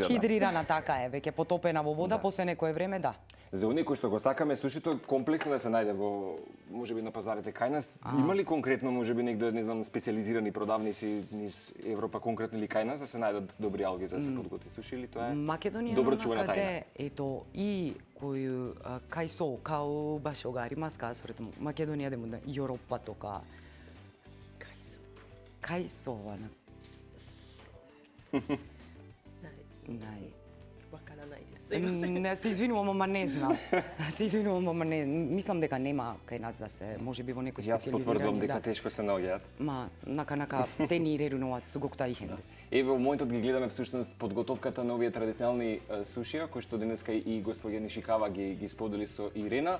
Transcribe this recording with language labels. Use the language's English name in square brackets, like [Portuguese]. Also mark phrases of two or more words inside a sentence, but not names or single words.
[Macedonian] Хидрирана така е, веќе потопена во вода, после некое време, да. За оние кои што го сакаме сушито комплексно да се најде во можеби на пазарите кај нас, има ли конкретно можеби негде не знам специјализирани продавници низ Европа конкретно или кај нас да се најдат добри алги за да се подготви суши или тоа е Македонија добро no чувана тајна? [Japanese] で、いいこういう海藻を買う場所がありますか？それともマケドニアでもねヨーロッパとか海藻はない。わからないですすいません [Macedonian] Не, се извинувам, ама не знам. Се извинувам, ама не. Мислам дека нема кај нас да се, може би во некој Јас потврдувам специализирани. дека Да. тешко се наоѓаат. Ма, наканака, те ни рерунуваат со гок тајхен да се. Еве во моментот ги гледаме всушност подготовката на овие традиционални сушија кои што денеска и господја Нишикава ги сподели со Ирена.